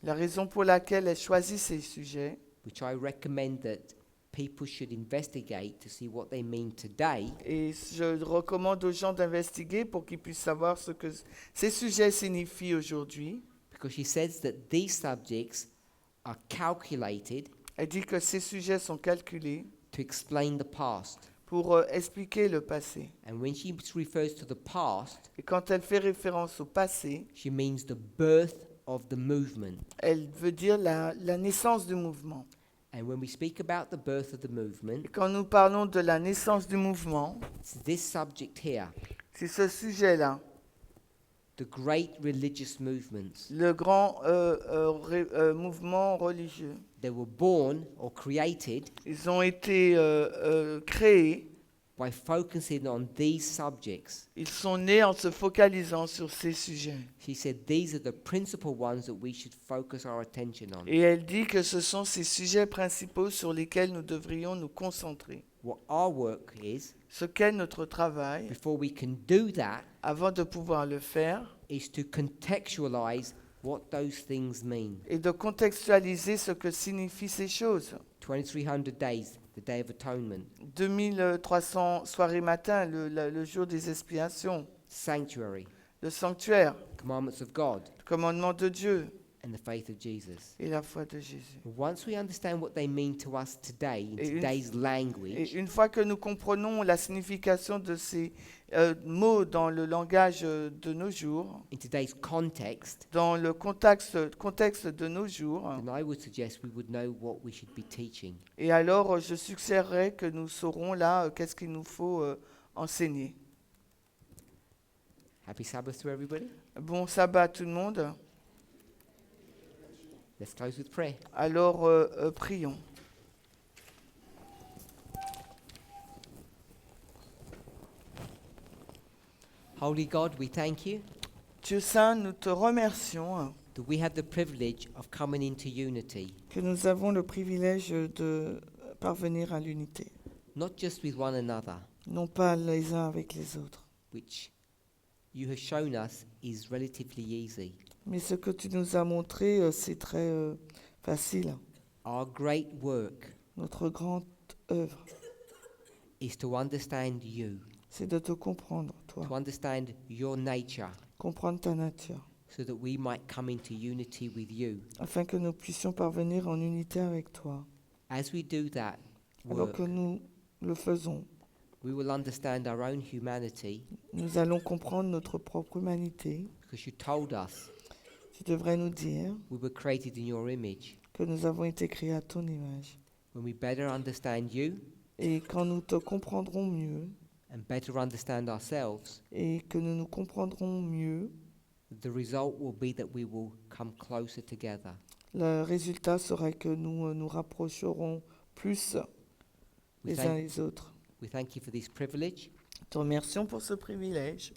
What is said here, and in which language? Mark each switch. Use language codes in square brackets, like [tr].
[fr] La raison pour laquelle elle choisit ces sujets, [en] which I recommend that people should investigate to see what they mean today, [fr] et je recommande aux gens d'investiguer pour qu'ils puissent savoir ce que ces sujets signifient aujourd'hui. [en] because she says that these subjects are calculated [fr] Elle dit que ces sujets sont calculés [en] to explain the past. [fr] pour expliquer le passé. [en] And when she refers to the past, [fr] Et quand elle fait référence au passé, [en] she means the birth of the movement. [fr] Elle veut dire la naissance du mouvement. [en] And when we speak about the birth of the movement, [fr] Et quand nous parlons de la naissance du mouvement, [en] it's this subject here, [fr] c'est ce sujet-là, [en] the great religious movements. [fr] le grand mouvement religieux. [en] They were born or created [fr] Ils ont été créés, [en] by focusing on these subjects. [fr] ils sont nés en se focalisant sur ces sujets. [en] She said these are the principal ones that we should focus our attention on. [fr] Et elle dit que ce sont ces sujets principaux sur lesquels nous devrions nous concentrer. [en] What our work is, [fr] Ce qu'est notre travail, [en] before we can do that, [fr] avant de pouvoir le faire, [en] is to contextualize what those things mean. [fr] et de contextualiser ce que signifient ces choses. [en] 2300 days, the Day of Atonement. [fr] 2300 soirées matin, le jour des expiations, [en] Sanctuary, [fr] le sanctuaire, [en] commandments of God, [fr] le commandement de Dieu [en] and the faith of Jesus. [fr] et la foi de Jésus. [en] Once we understand what they mean to us today, in [fr] Et une- [en] today's [fr] Et [en] language, [fr] une fois que nous comprenons la signification de ces mots dans le langage de nos jours, [en] in today's context, [fr] dans le contexte de nos jours, [en] then I would suggest we would know what we should be teaching. [fr] et alors je suggérerais que nous saurons là qu'est-ce qu'il nous faut enseigner. [en] Happy Sabbath to everybody. [fr] Bon sabbat à tout le monde. [en] Let's close with prayer. [fr] Alors prions. [en] Holy God, we thank you [fr] Dieu Saint, nous te remercions [en] that we have the privilege of coming into unity, [fr] que nous avons le privilège de parvenir à l'unité, [en] not just with one another, [fr] non pas les uns avec les autres. [en] which you have shown us is relatively easy. [fr] Mais ce que tu nous as montré, c'est très facile. [en] Our great work [fr] Notre grande œuvre, [en] is to understand you, [fr] c'est de te comprendre, toi, [en] to understand your nature, [fr] comprendre ta nature, [en] so that we might come into unity with you. [fr] afin que nous puissions parvenir en unité avec toi. [en] As we do that [fr] Alors [en] work, [fr] que nous le faisons, [en] we will understand our own humanity, [fr] nous allons comprendre notre propre humanité. [en] because you told us [fr] Tu devrais nous dire [en] we were created in your image. [fr] que nous avons été créés à ton image. [en] When we better understand you [fr] Et quand nous te comprendrons mieux, [en] and better understand ourselves, [fr] et que nous nous comprendrons mieux, [en] the result will be that we will come closer together. [fr] le résultat sera que nous nous rapprocherons plus [en] We [fr] les uns [en] thank, [fr] les autres. [en] we thank you for this privilege [fr] Te remercions pour ce privilège